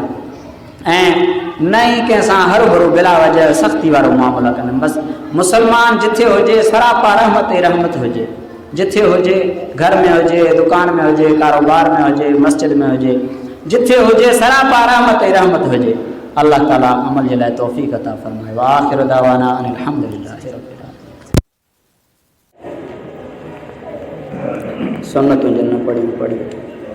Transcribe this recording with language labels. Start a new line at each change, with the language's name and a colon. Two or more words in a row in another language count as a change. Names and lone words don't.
Sindhi: ऐं न ई कंहिंसां हर भरू बिला वजह सख़्ती वारो मामला कंदा। बसि मुसलमान जिथे हुजे सरापा रहमत ई रहमत हुजे, जिथे हुजे, घर में हुजे, दुकान में हुजे, कारोबार में हुजे, मस्जिद में हुजे, जिथे हुजे सरापा रहमत ई रहमत हुजे। अल्लाह ताला अमल जे लाइ तौफ़ीक़ अता फ़रमाए।
Arabic: وآخر دعوانا أن الحمد لله رب العالمين.
Sindhi: सुन्नतूं जिन पढ़ी